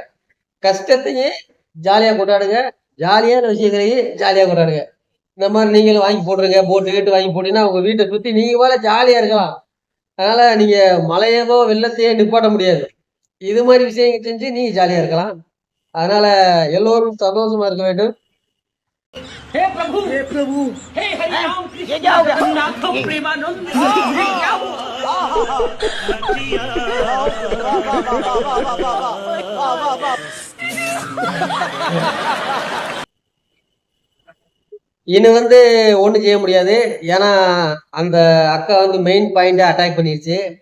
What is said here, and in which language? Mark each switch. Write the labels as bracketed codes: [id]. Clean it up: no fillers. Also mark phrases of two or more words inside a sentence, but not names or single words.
[ta] கஷ்டத்தையும் ஜாலியா கொண்டாடுங்க, ஜாலியான விஷயங்களையும் ஜாலியா கொண்டாடுங்க. இந்த மாதிரி நீங்களும் வாங்கி போட்டுருங்க. போட்டு வாங்கி போட்டீங்கன்னா உங்க வீட்டை சுத்தி நீங்க போல ஜாலியா இருக்கலாம். அதனால நீங்க மழையவோ வெள்ளத்தையோ நிப்பாட்ட முடியாது. இது மாதிரி விஷயங்கள் செஞ்சு நீங்க ஜாலியா இருக்கலாம். அதனால எல்லோரும் சந்தோஷமா இருக்க வேண்டும். [hi] हे प्रभु हे हरि राम कृष्ण जगन्नाथ प्रेमानंद हे क्या [ta] இனி ஒண்ணும் செய்ய முடியாது. ஏன்னா அந்த அக்கா [en] main point [ta] அட்டாக் பண்ணிருச்சு.